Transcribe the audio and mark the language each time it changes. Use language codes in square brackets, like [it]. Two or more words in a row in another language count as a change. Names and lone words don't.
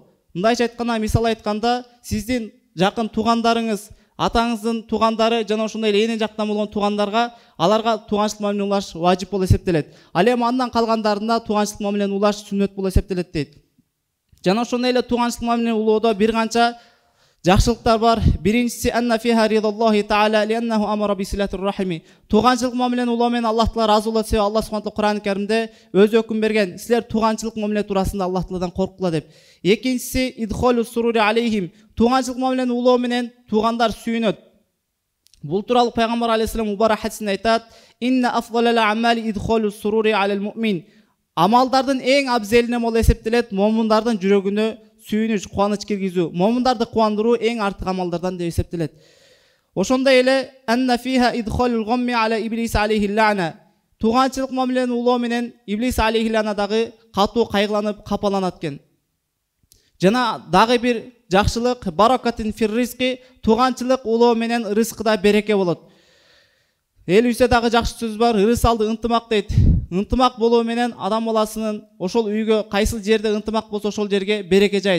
[ky] Мындайча айтканда, мисал айтканда, сиздин жакын туугандарыңыз, атаңыздын туугандары жана ошондой эле эне жактан болгон туугандарга аларга тууганчылык мамиле улаш важип болуп эсептелет. Ал эми андан калгандарына тууганчылык мамилени улаш сүннөт болуп эсептелет дейт. Жана ошондой эле тууганчылык мамилени улоодо бир канча жакшылыктар бар. [ar] Биринчиси أن فيها رضا الله تعالى لأنه أمر بصلة الرحم. [ky] Тууганчылык мамилени улоо менен Аллах Таала разы болот себеби [ar] الله سبحانه [ky] Кур'ан Каримде өз өкүм берген. Силер тууганчылык мамиле туурасында Аллах Тааладан коркула деп. Экинчиси [ar] إدخال السرور عليهم. [ky] Тууганчылык мамилени улоо менен туугандар сүйүнөт. Бул тууралуу пайгамбар алейхиссалам мубарак хадисинде айтат: [ar] "إن أفضل الأعمال إدخال السرور على المؤمن". [ky] Амалдардын эң абзелине болуп эсептелет момундардын жүрөгүнө сүйүнүч, кубаныч киргизүү, момундарды кубандыруу эң артык амалдардан деп эсептелет. Ошондой эле [ar] أن فيها إدخال الغم على إبليس عليه اللعنة. [ky] Тууганчылык мамилени улоо менен иблис [ar] عليه اللعنة [ky] дагы катуу кайгыланып, капаланат экен. Жана дагы бир жакшылык баракатын [ar] في الرزق, [ky] тууганчылык улоо менен рызкыда береке болот. Эл үйсө дагы жакшы сөз бар, ырыс алды ынтымак дейт. Ынтымак болуу менен адам баласынын ошол үйгө кайсыл жерде ынтымак болсо ошол жерге береке жайт.